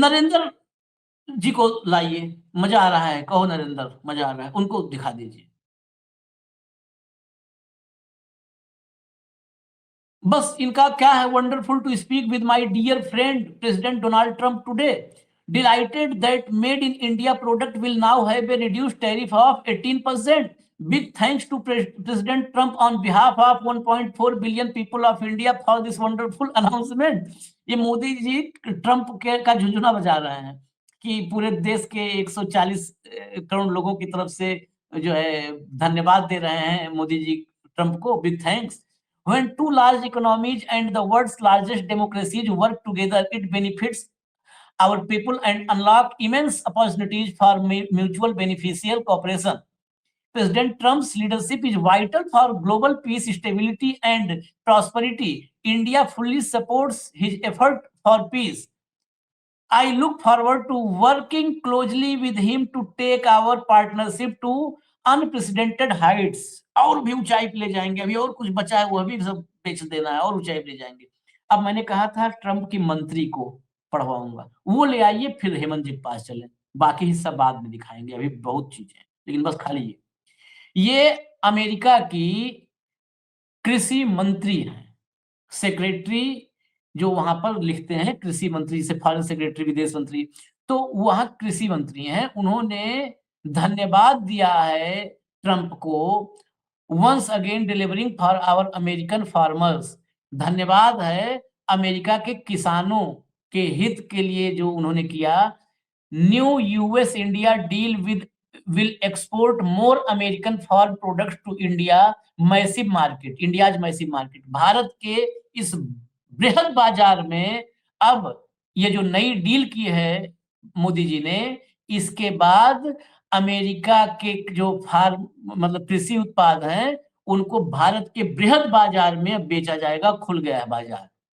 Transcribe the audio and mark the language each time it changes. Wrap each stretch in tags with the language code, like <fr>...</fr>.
<hi>नरेंद्र जी को लाइए, मजा आ रहा है, कहो नरेंद्र, मजा आ रहा है, उनको दिखा दीजिए। बस इनका क्या है,</hi> <en>Wonderful to speak with my dear friend President Donald Trump today, delighted that made in India product will now have a reduced tariff of 18%. Big thanks to President Trump on behalf of 1.4 billion people of India for this wonderful announcement.</en> <hi>ये Modi ji Trump के का झुंझुना बजा रहे हैं कि पूरे देश के 140 करोड़ लोगों की तरफ से जो है धन्यवाद दे रहे हैं मोदी जी ट्रंप को।</hi> <en>Big thanks. When two large economies and the world's largest democracies work together, it benefits our people and unlock immense opportunities for mutual beneficial cooperation. President Trump's leadership is vital for global peace, stability, and prosperity. India fully supports his effort for peace. I look forward to working closely with him to take our partnership to unprecedented heights.</en> <hi>और भी ऊंचाई पे ले जाएंगे, अभी और कुछ बचा है वो अभी सब बेच देना है, और ऊंचाई पे ले जाएंगे। अब मैंने कहा था ट्रंप की मंत्री को पढ़वाऊंगा, वो ले आइए, फिर हेमंत जी के पास चले, बाकी हिस्सा बाद में दिखाएंगे, अभी बहुत चीजें, लेकिन बस खाली ये अमेरिका की कृषि मंत्री हैं, सेक्रेटरी जो वहां पर लिखते हैं कृषि मंत्री से फॉरेन सेक्रेटरी, विदेश मंत्री, तो वहां कृषि मंत्री हैं। उन्होंने धन्यवाद दिया है ट्रंप को,</hi> <en>Once again delivering for our American farmers.</en> <hi>धन्यवाद है अमेरिका के किसानों के हित के लिए जो उन्होंने किया।</hi> <en>New US India deal will export more American farm products to India massive market, India's massive market।</en> <hi>Bharat के इस बृहद बाजार में अब ये जो नई डील की है मोदी जी ने, इसके बाद अमेरिका के जो फार्म मतलब कृषि उत्पाद हैं उनको भारत के बृहद बाजार में बेचा जाएगा, खुल गया है बाजार।</hi>